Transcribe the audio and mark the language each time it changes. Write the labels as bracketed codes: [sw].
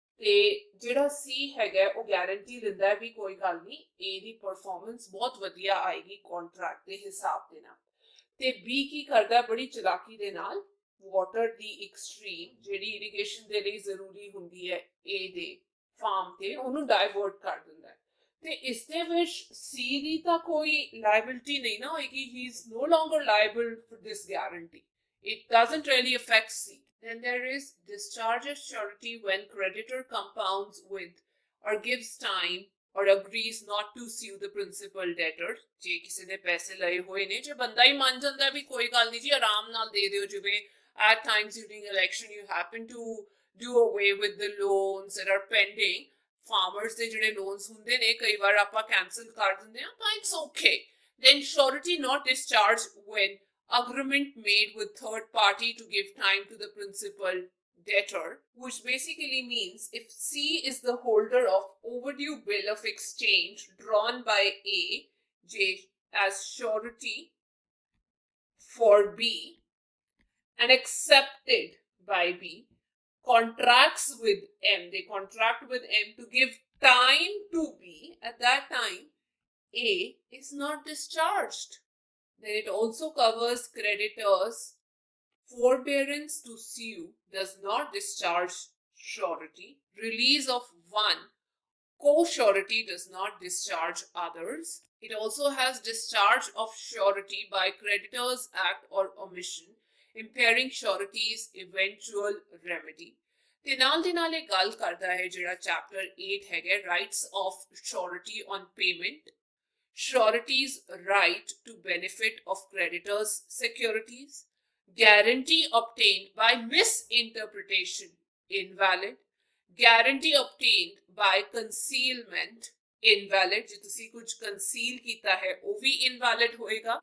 [pa] ਤੇ ਜਿਹੜਾ ਸੀ ਹੈਗਾ ਉਹ ਗਾਰੰਟੀ ਲੈਂਦਾ ਹੈ ਵੀ ਕੋਈ ਗੱਲ ਨਹੀਂ ਇਹਦੀ ਪਰਫਾਰਮੈਂਸ ਬਹੁਤ ਵਧੀਆ ਆਏਗੀ ਕੰਟਰੈਕਟ ਦੇ ਹਿਸਾਬ ਦੇ ਨਾਲ। ਤੇ ਬੀ ਕੀ ਕਰਦਾ ਬੜੀ ਚਲਾਕੀ ਦੇ ਨਾਲ ਵਾਟਰ ਦੀ ਇੱਕ ਸਟਰੀਮ ਜਿਹੜੀ ਇਰੀਗੇਸ਼ਨ ਦੇ ਲਈ ਜ਼ਰੂਰੀ ਹੁੰਦੀ ਹੈ ਏ ਦੇ ਫਾਰਮ ਤੇ ਉਹਨੂੰ ਡਾਇਵਰਟ ਕਰ ਦਿੰਦਾ ਹੈ। ਤੇ ਇਸ ਦੇ ਵਿੱਚ ਸੀ ਦੀ ਤਾਂ ਕੋਈ ਲਾਇਬਿਲਿਟੀ ਨਹੀਂ ਨਾ ਹੋਏਗੀ, [en] he is no longer liable for this guarantee, it doesn't really affect C। then there is discharge of surety when creditor compounds with or gives time or agrees not to sue the principal debtor, [pa] ਜੇ ਕਿਸੇ ਦੇ ਪੈਸੇ ਲਏ ਹੋਏ ਨੇ ਜੇ ਬੰਦਾ ਹੀ ਮੰਨ ਜਾਂਦਾ ਵੀ ਕੋਈ ਗੱਲ ਨਹੀਂ ਜੀ ਆਰਾਮ ਨਾਲ ਦੇ ਦਿਓ, [en] ਜਿਵੇਂ at times during election you happen to do away with the loans that are pending, farmers [pa] ਦੇ ਜਿਹੜੇ ਲੋਨਸ ਹੁੰਦੇ ਨੇ ਕਈ ਵਾਰ ਆਪਾਂ ਕੈਂਸਲ ਕਰ ਦਿੰਦੇ ਆ ਤਾਂ it's okay. [en] then surety not discharged when agreement made with third party to give time to the principal debtor, which basically means if C is the holder of overdue bill of exchange drawn by A J as surety for B and accepted by B, contracts with M, they contract with M to give time to B, at that time A is not discharged। Then it also covers creditors, forbearance to sue does not discharge surety, release of one co-surety does not discharge others, it also has discharge of surety by creditors act or omission impairing surety's eventual remedy। [pa] ਤੇ ਨਾਲ ਦੇ ਨਾਲ ਇਹ ਗੱਲ ਕਰਦਾ ਹੈ ਜਿਹੜਾ chapter 8 ਹੈਗਾ [en] rights of surety on payment, surety's right to benefit of creditors' securities, guarantee obtained by misinterpretation invalid, guarantee obtained by concealment invalid, [pa] ਜੇ ਤੁਸੀਂ ਕੁਝ conceal ਕੀਤਾ ਹੈ ਉਹ ਵੀ invalid ਹੋਏਗਾ।